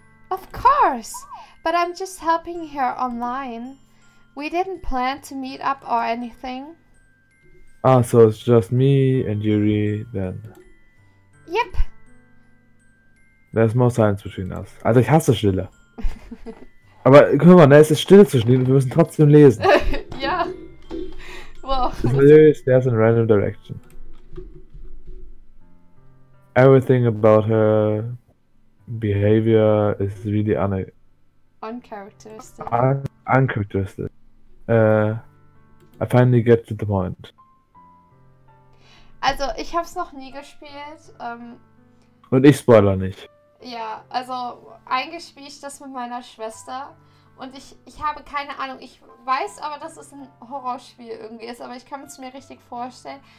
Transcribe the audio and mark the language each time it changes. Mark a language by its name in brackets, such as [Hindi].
[English] Of course! But I'm just helping her online. We didn't plan to meet up or anything. So it's just me and Yuri then. Yep. There's more silence between us. [German] Also ich hasse Stille. Aber guck mal, ne, es ist Stille zwischen ihnen und wir müssen trotzdem lesen. Ja. Wow. [English] Sayuri stares in a random direction. Everything about her behavior is really uncharacteristic. Uncharacteristic. I finally get to the point. [German] Also, ich hab's noch nie gespielt. Und ich spoiler nicht. Ja, also eingespielt ich das mit meiner Schwester. Und ich habe keine Ahnung. Ich weiß aber, dass es ein Horrorspiel irgendwie ist. Aber ich kann es mir richtig vorstellen.